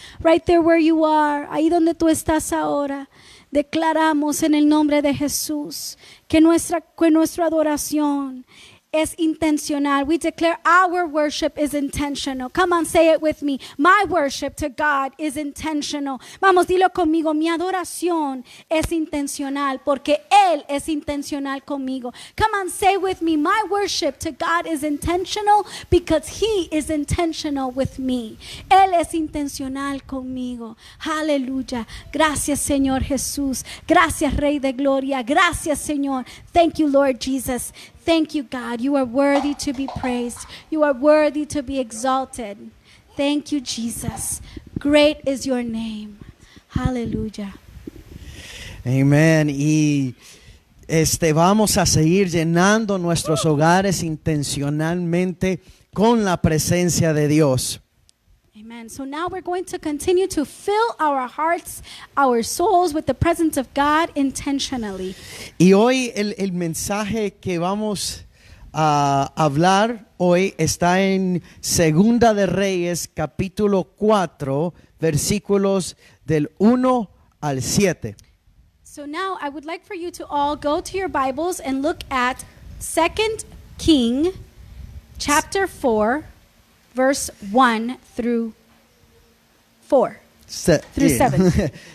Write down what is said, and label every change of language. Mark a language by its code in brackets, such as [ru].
[en] Right there where you are, [es] ahí donde tú estás ahora, declaramos en el nombre de Jesús que nuestra adoración es intencional. [en] We declare our worship is intentional. Come on, say it with me. My worship to God is intentional. [es] Vamos, dilo conmigo. Mi adoración es intencional porque Él es intencional conmigo. [en] Come on, say with me. My worship to God is intentional because He is intentional with me. [es] Él es intencional conmigo. Aleluya. Gracias, Señor Jesús. Gracias, Rey de Gloria. Gracias, Señor. [en] Thank you, Lord Jesus. Thank you, God. You are worthy to be praised. You are worthy to be exalted. Thank you, Jesus. Great is your name. Hallelujah. [es] Amén. Y vamos a seguir llenando nuestros hogares intencionalmente con la presencia de Dios. [en] Amen. So now we're going to continue to fill our hearts, our souls with the presence of God intentionally. [es] Y hoy el mensaje que vamos a hablar hoy está en Segunda de Reyes, capítulo 4, versículos del 1 al 7. [en] So now I would like for you to all go to your Bibles and look at 2 King chapter 4 verse 1 through 4 through 7.